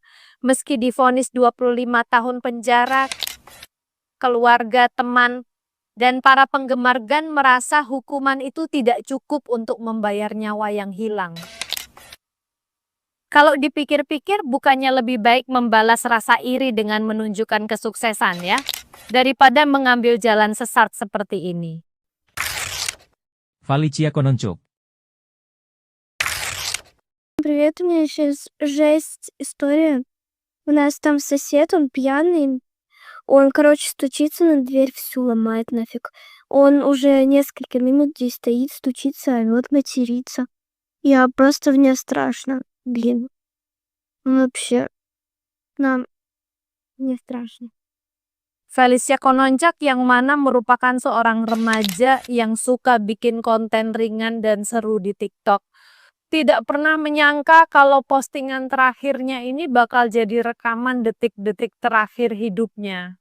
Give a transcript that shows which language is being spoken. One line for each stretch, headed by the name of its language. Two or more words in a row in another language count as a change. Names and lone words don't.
Indonesian: Meski divonis 25 tahun penjara, keluarga, teman, dan para penggemar Gan merasa hukuman itu tidak cukup untuk membayar nyawa yang hilang. Kalau dipikir-pikir, bukannya lebih baik membalas rasa iri dengan menunjukkan kesuksesan ya, daripada mengambil jalan sesat seperti ini. Felicia Kononchuk.
Russian: Привет, у меня сейчас жесть история. У нас там сосед, он пьяный. Он, короче, стучится на дверь, всю ломает нафиг. Он уже несколько минут здесь стоит, стучится, орёт, матерится. Я просто мне страшно. Блин. Вообще. Мне страшно.
Indonesian: Felicia Kononchak yang mana merupakan seorang remaja yang suka bikin konten ringan dan seru di TikTok. Tidak pernah menyangka kalau postingan terakhirnya ini bakal jadi rekaman detik-detik terakhir hidupnya.